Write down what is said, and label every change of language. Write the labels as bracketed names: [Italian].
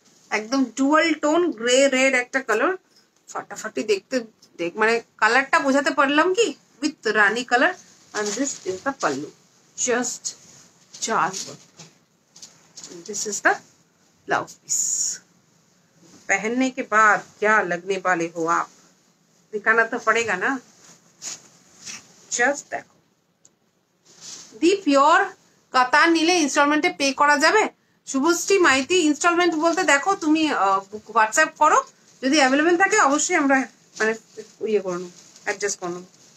[Bangla] একদম dual tone grey red একটা colour, ফাটাফাটি দেখতে দেখ, মানে কালারটা বোঝাতে পারলাম কি? With Rani colour. [English] And this is the pallu, just चार this is the blouse piece. [Hindi] पहनने के बाद क्या लगने वाले हो आप, दिखाना तो पड़ेगा ना। जस्ट देखो, [Bangla] দি পিওর কাতান নিলে ইনস্টলমেন্টে পে করা যাবে। শুভশ্রী মাইতি, ইনস্টলমেন্ট বলতে দেখো তুমি হোয়াটসঅ্যাপ করো, যদি অ্যাভেলেবেল থাকে অবশ্যই আমরা মানে ইয়ে করে নেবো, অ্যাডজাস্ট করে নেবো।